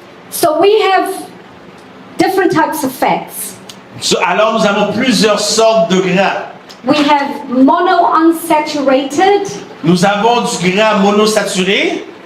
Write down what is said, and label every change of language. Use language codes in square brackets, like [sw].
[en] So we have different types of fats. [fr] Alors nous avons plusieurs sortes de gras. [en] We have monounsaturated, [fr] Nous avons du gras monosaturé,